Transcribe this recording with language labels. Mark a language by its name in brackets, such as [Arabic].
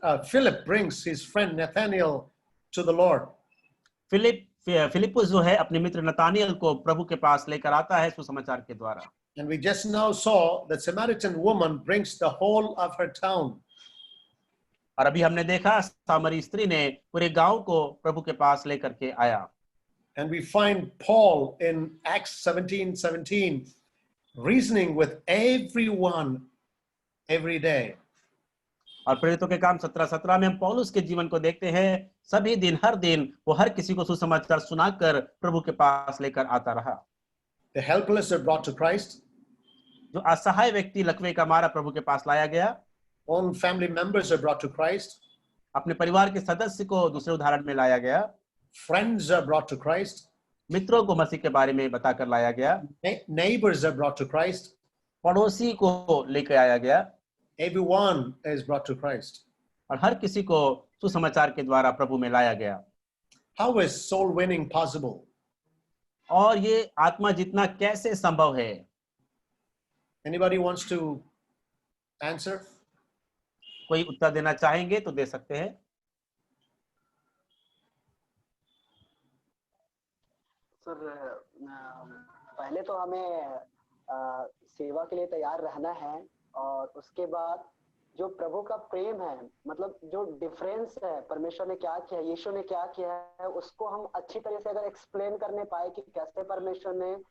[English] Philip brings his friend Nathaniel to the Lord. [Hindi] Philip जो है अपने मित्र नतानियल को प्रभु के पास लेकर आता है सुसमाचार के द्वारा। [English] And we just now saw that Samaritan woman brings the whole of her town. [Hindi] और अभी हमने देखा सामरी स्त्री ने पूरे गांव को प्रभु के पास लेकर के आया। [English] And we find Paul in Acts 17:17 reasoning with everyone every day. [Hindi] और प्रेरितों के काम 17:17 में हम पौलुस के जीवन को देखते हैं। सभी दिन, हर दिन वो हर किसी को सुसमाचार सुनाकर प्रभु के पास लेकर आता रहा। [English] The helpless are brought to Christ. [Hindi] जो असहाय व्यक्ति लकवे का मारा प्रभु के पास लाया गया। [English] Own family members are brought to Christ. [Hindi] अपने परिवार के सदस्य को दूसरे उदाहरण में लाया गया। [English] Friends are brought to Christ. [Hindi] मित्रों को मसीह के बारे में बताकर लाया गया। [English] Neighbors are brought to Christ. [Hindi] पड़ोसी को लेकर आया गया। [English] Everyone is brought to Christ. [Hindi] और हर किसी को सुसमाचार के द्वारा प्रभु में लाया गया। [English] How is soul winning possible? [Hindi] और ये आत्मा जीतना कैसे संभव है? [English] Anybody wants to answer? [Hindi] कोई उत्तर देना चाहेंगे तो दे सकते हैं। सर, पहले तो हमें सेवा के लिए तैयार रहना है, और उसके बाद जो प्रभु का प्रेम है, मतलब जो डिफरेंस है, परमेश्वर ने क्या किया, यीशु ने क्या किया है, उसको हम अच्छी तरह से अगर एक्सप्लेन करने पाए कि कैसे परमेश्वर ने